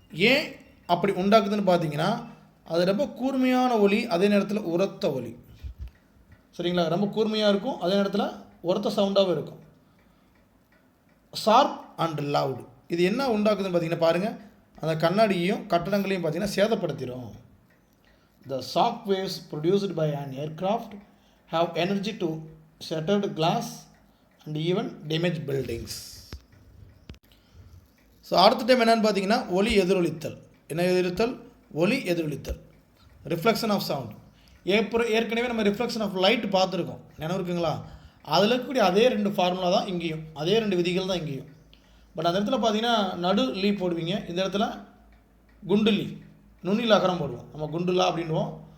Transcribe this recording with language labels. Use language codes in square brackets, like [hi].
[ta] ஏன் அப்படி உண்டாக்குதுன்னு பார்த்தீங்கன்னா அது ரொம்ப கூர்மையான ஒலி, அதே நேரத்தில் உரத்த ஒலி. சரிங்களா? ரொம்ப கூர்மையாக இருக்கும், அதே நேரத்தில் உரத்த சவுண்டாகவும் இருக்கும். [en] Sharp and loud. [ta] இது என்ன உண்டாக்குதுன்னு பார்த்தீங்கன்னா பாருங்கள், அந்த கண்ணாடியையும் கட்டடங்களையும் பார்த்தீங்கன்னா சேதப்படுத்திடும். [en] The shock waves produced by an aircraft have energy to shattered glass and even damage buildings. [ta] So அடுத்த டைம் என்னென்னு பார்த்தீங்கன்னா ஒலி எதிரொலித்தல். என்ன எதிரொலித்தல்? ஒலி எதிரொலித்தல், [en] Reflection of sound. [ta] ஏற்கனவே நம்ம [en] reflection of light [ta] பார்த்துருக்கோம், நினைவு இருக்குங்களா? அதில் இருக்கக்கூடிய அதே 2 ஃபார்முலா தான் இங்கேயும், அதே 2 விதிகள் தான் இங்கேயும். பட் அந்த இடத்துல பார்த்தீங்கன்னா நடு லீ போடுவீங்க, இந்த இடத்துல குண்டு லீ, நுனியில் அகரம் போடுவோம், நம்ம குண்டுலா அப்படின்வோம்.